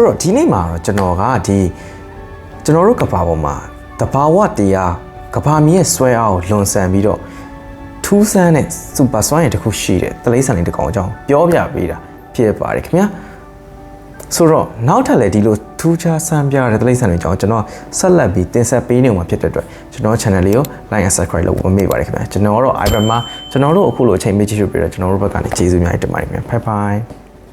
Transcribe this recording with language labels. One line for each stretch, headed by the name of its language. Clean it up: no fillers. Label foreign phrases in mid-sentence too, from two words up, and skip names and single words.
Burmese: တော့ဒီနေ့မှာတော့ကျွန်တော်ကကျွန်တော်တို့ကဘာပေါ်မှာတဘာဝတရားကဘာမြေရဲ့ဆွဲအားကိုလွန်ဆန်ပြီးတော့ထူးဆန်းတဲ့စူပါစွမ်းရည်တစ်ခုရှိတဲ့တလိဆန်လေးတစ်ကောင်အကြောင်းပြောပြပေးတာဖြစ်ပါတယ်ခင်ဗျာဆိုတော့နောက်ထပ်လည်းဒီလိုထူးခြားဆန်းပြတဲ့တလိဆန်တွေအကြောင်းကျွန်တော်ဆက်လက်ပြီးတင်ဆက်ပေးနေမှာဖြစ်တဲ့အတွက်ကျွန်တော် channel လေးကို
English: like and subscribe
Burmese: လုပ်ဖို့မမေ့ပါနဲ့ခင်ဗျာကျွန်တော်တို့ iPad မှာကျွန်တော်တို့အခုလိုအချိန်ပေးကြည့်ရှုပြီးတော့ကျွန်တော်တို့ဘက်ကနေကျေးဇူးများတင်ပါတယ်ခင်ဗျာ
English: bye bye